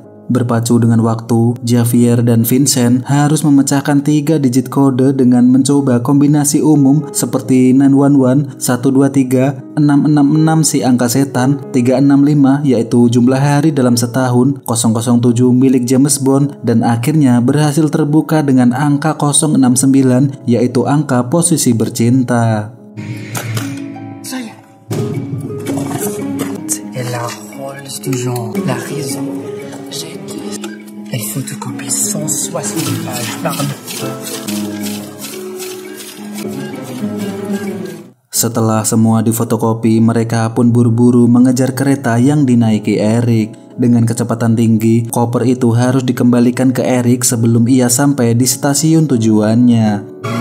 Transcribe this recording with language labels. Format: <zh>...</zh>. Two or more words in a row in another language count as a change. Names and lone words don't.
<id>Berpacu dengan waktu, Javier dan Vincent harus memecahkan 3 digit kode dengan mencoba kombinasi umum seperti 911, 123, 666 si angka setan, 365 yaitu jumlah hari dalam setahun, 007 milik James Bond, dan akhirnya berhasil terbuka dengan angka 069 yaitu angka posisi bercinta.</id> <fr>C'est la Rolls du genre, la raison. Elle photocopie 160 pages par</fr> <id>Setelah semua difotokopi, mereka pun buru-buru mengejar kereta yang dinaiki Eric. Dengan kecepatan tinggi, koper itu harus dikembalikan ke Eric sebelum ia sampai di stasiun tujuannya.</id>